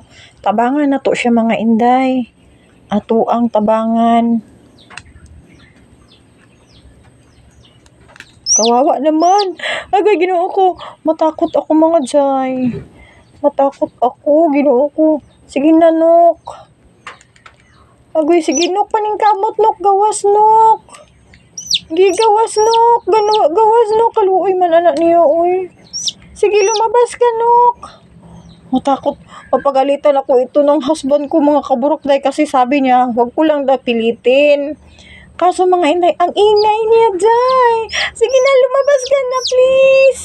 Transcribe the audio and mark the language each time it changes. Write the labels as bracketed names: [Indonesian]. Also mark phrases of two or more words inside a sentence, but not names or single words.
[Cebuano] Tabangan na to siya mga inday. Ato ang tabangan. [Filipino] Kawawa naman. [Cebuano] Agay, Ginoo ko. [Filipino] Matakot ako [Cebuano] mga jay. [Filipino] Matakot ako, [Cebuano] Ginoo ko. Sige na, nok. Agay, sige, nok. Paningkamot, nok. Gawas, nok. Gigawas, nok. Gawas, nok. Kaluoy man anak niya, uy. Sige, [Filipino] lumabas ka, [Cebuano] nok. [Filipino] Matakot. Papagalitan ako ito ng husband ko, mga kaburokday, kasi sabi niya, huwag ko lang daw pilitin. Kaso mga inday, ang ingay niya, jay. Sige na, lumabas ka na, please.